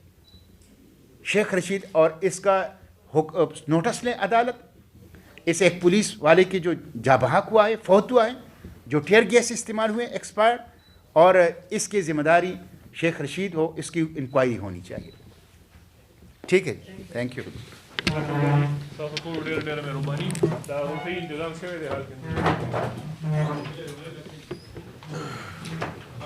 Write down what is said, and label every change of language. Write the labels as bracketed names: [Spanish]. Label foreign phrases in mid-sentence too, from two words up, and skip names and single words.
[Urdu] شیخ رشید اور اس کا نوٹس لیں عدالت، اس ایک پولیس والے کی جو جاں بحق ہوا ہے، فوت ہوا ہے، جو [English] tear gas [Urdu] استعمال ہوئے ایکسپائرڈ، اور اس کی ذمہ داری شیخ رشید ہو، اس کی انکوائری ہونی چاہیے. ٹھیک ہے، [English] thank you. [Pashto] تاسو ټول ډېر ډېر مهرباني. دا روټۍ انتظام شوی دی حال کې.